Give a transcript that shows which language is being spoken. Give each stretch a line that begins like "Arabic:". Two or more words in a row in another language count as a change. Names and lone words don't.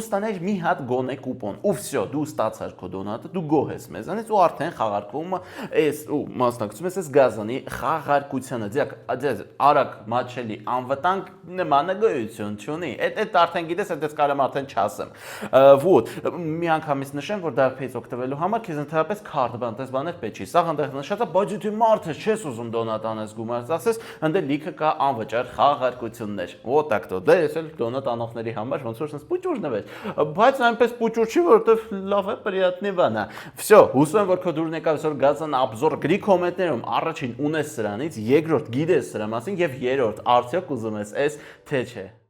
Armenian: ստանայիր մի հատ գոնե կուպոն։ Ու всё, դու ստացար քո դոնատը, դու գոհ ես մեզանից ու արդեն խաղարկվում է այս ու մասնակցում ես այս գազանի խաղարկությանը։ Ձեզ արագ մատչելի անվտանգ նմանագույցություն չունի։ Այդ արդեն գիտես, այդպես կարամ արդեն չասեմ։ Вот, մի անգամից նշեմ, որ Dark Pay-ից օգտվելու համար քեզ ընդհանրապես քարտ բան, այդպես բաներ պետք չի։ Սա այնտեղ նշած է, բայց դու Մարդը չես ուզում դոնատ անես գումարած, ասես, ընդ լիքը կա անվճար խաղարկություններ։
Russian: Вот так то։
Armenian: Դե ես էլ դոնատ անողների համար ոնց որ sense պուճուր նվեր։ Բայց այնպես պուճուր չի, որովհետև լավ է, приятный բան է։ Всё, հուսում եմ, որ քո դուրն եկավ այսօր գազան обзор գրի կոմենտներում, առաջին ունես սրանից, երկրորդ գիտես սրա մասին եւ երրորդ արդյոք ուզում ես էս թե չէ։